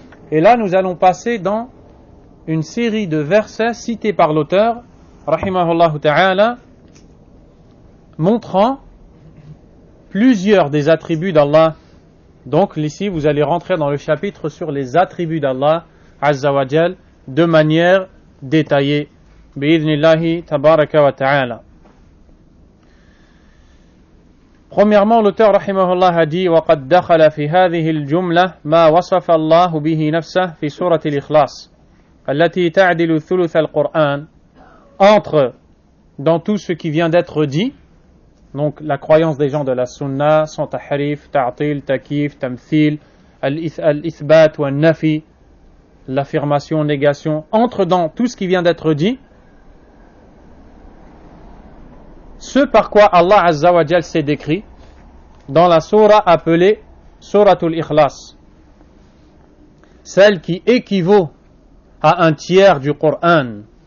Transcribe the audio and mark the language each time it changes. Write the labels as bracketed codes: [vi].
[fr] Et là nous allons passer dans une série de versets cités par l'auteur rahimahullah ta'ala, montrant plusieurs des attributs d'Allah. Donc ici vous allez rentrer dans le chapitre sur les attributs d'Allah azza wa jal de manière détaillée bi'idhnillahi tabaraka wa ta'ala. Premièrement, l'auteur rahimahullah a dit [ar] وَقَدْ دَخَلَ فِي هَذِهِ الْجُمْلَةِ مَا وَصَفَ اللَّهُ بِهِ نَفْسَهُ فِي سورة الإخلاص التي تعدل ثلث القرآن. [fr] Entre dans tout ce qui vient d'être dit, donc la croyance des gens de la sunna, sans tahrif, ta'til, takif, tamthil, al-ithbat wa nafi, l'affirmation, négation, entre dans tout ce qui vient d'être dit, ce par quoi Allah Azza wa Jal s'est décrit dans la sourate appelée Suratul Ikhlas, celle qui équivaut à un tiers du Coran.